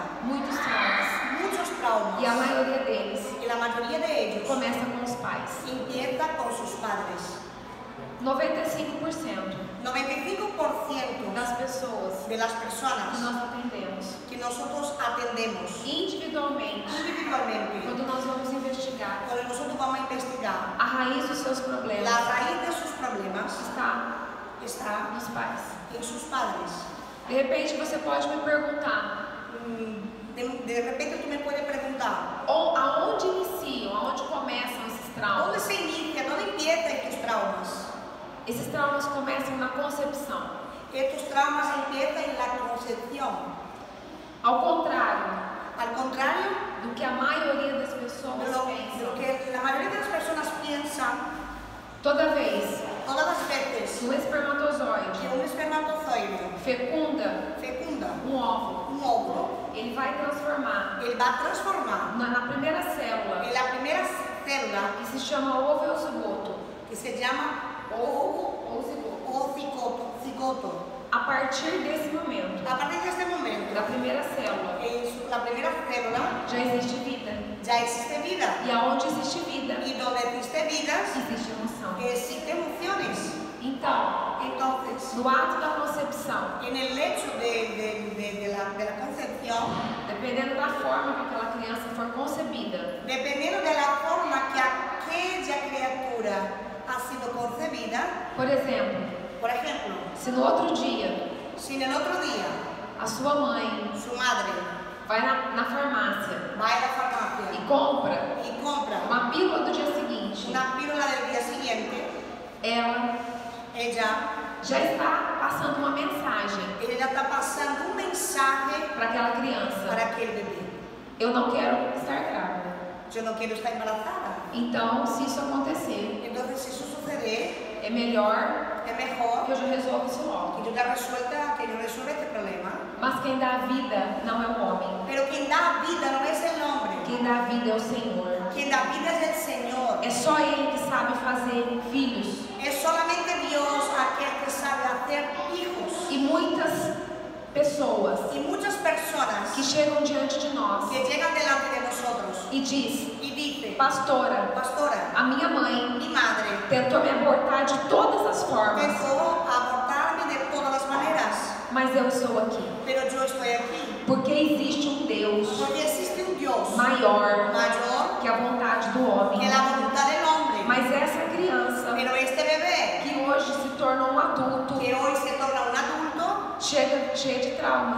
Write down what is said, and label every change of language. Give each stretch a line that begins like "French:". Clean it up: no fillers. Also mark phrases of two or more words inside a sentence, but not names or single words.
Portuguese: muitos traumas.
Spanish: muchos traumas
Portuguese: E a maioria deles
Spanish: y la mayoría de ellos
Portuguese: começa com os pais.
Spanish: empieza con sus padres.
Portuguese: 95%
Spanish: 95%
Portuguese: das pessoas
Spanish: de las que personas
Portuguese: nós atendemos
Spanish: que nosotros atendemos
Portuguese: individualmente,
Spanish: individualmente,
Portuguese: quando nós vamos investigar
Spanish: cuando nosotros vamos a investigar,
Portuguese: a raiz dos seus problemas,
Spanish: la raíz de sus problemas
Portuguese: está
Spanish: está
Portuguese: nos pais.
Spanish: en sus padres.
Portuguese: De repente você pode me perguntar,
Spanish: De repente tú me puedes preguntar,
Portuguese: ou aonde iniciam, aonde começam esses
Spanish: ¿dónde
Portuguese: traumas?
Spanish: se inicia, dónde empiezan tus traumas?
Portuguese: Esses traumas começam na concepção.
Spanish: Estos traumas empiezan en la concepción.
Portuguese: Ao contrário
Spanish: Al contrario
Portuguese: do que a maioria das
Spanish: de
Portuguese: pessoas
Spanish: lo
Portuguese: pensam,
Spanish: que la mayoría de las personas piensan,
Portuguese: toda vez
Spanish: todas las veces
Portuguese: que um espermatozoide
Spanish: que un espermatozoide
Portuguese: fecunda
Spanish: fecunda
Portuguese: óvulo,
Spanish: un óvulo,
Portuguese: ele vai transformar
Spanish: él va a transformar
Portuguese: na primeira célula,
Spanish: en la primera célula
Portuguese: que se chama ovozigoto,
Spanish: que se llama
Portuguese: ou zigoto.
Spanish: o cigoto.
Portuguese: A partir desse momento,
Spanish: A partir de este momento,
Portuguese: da primeira célula,
Spanish: la primera célula
Portuguese: já existe vida.
Spanish: ya existe vida.
Portuguese: E aonde existe vida,
Spanish: Y donde existe vidas,
Portuguese: existe emoção.
Spanish: existen emociones.
Portuguese: Então,
Spanish: Entonces,
Portuguese: no ato da concepção,
Spanish: en el hecho de la concepción,
Portuguese: dependendo da forma que aquela criança for concebida,
Spanish: dependiendo de la forma que aquella criatura ha sido concebida,
Portuguese: por exemplo,
Spanish: por ejemplo,
Portuguese: se no outro dia
Spanish: si en el otro día
Portuguese: a sua mãe
Spanish: su madre
Portuguese: vai na farmácia
Spanish: va a la
Portuguese: e
Spanish: farmacia
Portuguese: compra
Spanish: y compra
Portuguese: uma pílula do dia seguinte,
Spanish: una píldora del día siguiente,
Portuguese: ela
Spanish: ella
Portuguese: já está passando uma mensagem
Spanish: está pasando un mensaje
Portuguese: para aquela criança:
Spanish: para aquel bebé.
Portuguese: eu não quero estar grávida.
Spanish: Yo no quiero estar embarazada.
Portuguese: Então, se isso acontecer,
Spanish: Entonces, si eso sucede,
Portuguese: é melhor
Spanish: es mejor
Portuguese: que eu já resolva isso logo.
Spanish: que yo resuelva este problema.
Portuguese: Mas quem dá a vida não é o homem.
Spanish: Pero quien da vida no es el hombre,
Portuguese: Quem dá a vida é o Senhor.
Spanish: quien da vida es el Señor.
Portuguese: É só Ele que sabe fazer filhos.
Spanish: Es solamente Dios aquel que sabe hacer hijos.
Portuguese: E muitas pessoas
Spanish: Y muchas personas
Portuguese: que chegam diante de nós
Spanish: que llegan delante de nosotros
Portuguese: e diz:
Spanish: y dicen,
Portuguese: pastora,
Spanish: pastora,
Portuguese: a minha mãe
Spanish: mi madre
Portuguese: tentou me abortar de todas as formas,
Spanish: pensó abortarme de todas las maneras,
Portuguese: mas eu estou aqui.
Spanish: pero yo estoy aquí.
Portuguese: Porque existe um Deus
Spanish: Porque existe un Dios
Portuguese: maior
Spanish: mayor
Portuguese: que a vontade do homem.
Spanish: que la voluntad del hombre.
Portuguese: Mas essa criança
Spanish: Pero este bebé,
Portuguese: que hoje se tornou um adulto,
Spanish: que hoy se torna un adulto,
Portuguese: chega cheia de traumas.